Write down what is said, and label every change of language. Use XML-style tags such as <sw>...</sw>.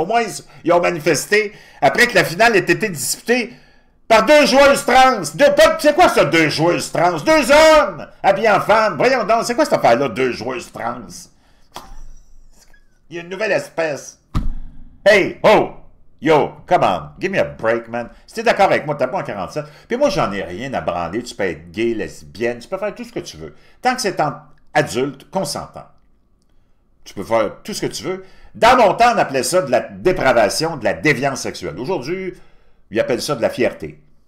<fr>Au moins, ils ont manifesté après que la finale ait été disputée par 2 joueuses trans. C'est quoi ça, 2 joueuses trans? 2 hommes habillés en femmes. Voyons donc, c'est quoi cette affaire-là, 2 joueuses trans? Il y a une nouvelle espèce. Hey, oh!</fr> <en>Yo, come on, give me a break, man.</en> <fr>Si t'es d'accord avec moi, t'as pas en 47. Puis moi, j'en ai rien à branler. Tu peux être gay, lesbienne, tu peux faire tout ce que tu veux. Tant que c'est en adulte, consentant. Tu peux faire tout ce que tu veux. Dans mon temps, on appelait ça de la dépravation, de la déviance sexuelle. Aujourd'hui, ils appellent ça de la fierté.</fr>